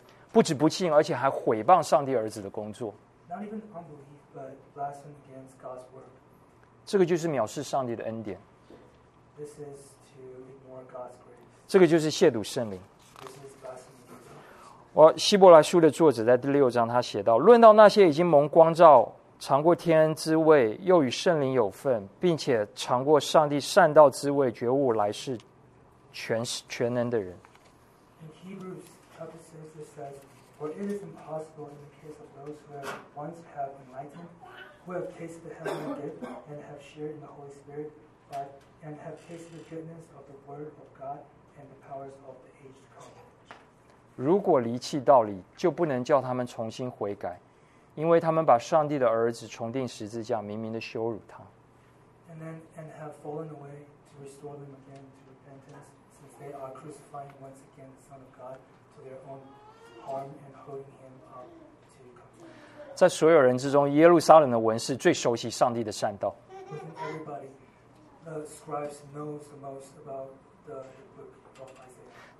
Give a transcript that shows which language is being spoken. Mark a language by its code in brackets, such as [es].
[zh] 不止不信，而且还毁谤上帝儿子的工作。 [en] Not even unbelief, but blasphemy against God's work. [zh] 这个就是藐视上帝的恩典。 [en] This is to ignore God's grace. [zh] 这个就是亵渎圣灵。 [en] This is blasphemy. [zh] 我希伯来书的作者在第六章他写到，论到那些已经蒙光照、尝过天恩之味、又与圣灵有份，并且尝过上帝善道之味、觉悟来世全能的人。 [en] Hebrews chapter 6 says, For it is impossible in the case of those who have once have enlightened, who have tasted the heavenly gift, and have shared in the Holy Spirit, but, and have tasted the goodness of the Word of God and the powers of the age to come. [zh] 如果离弃道理，就不能叫他们重新悔改，因为他们把上帝的儿子重钉十字架，明明的羞辱他。 [en] And have fallen away to restore them again to repentance. They are crucifying once again the Son of God to their own harm and holding him up to condemnation. [zh] 在所有人之中，耶路撒冷的文士最熟悉上帝的善道。 [en] Within everybody, the scribes know the most about the book of Isaiah.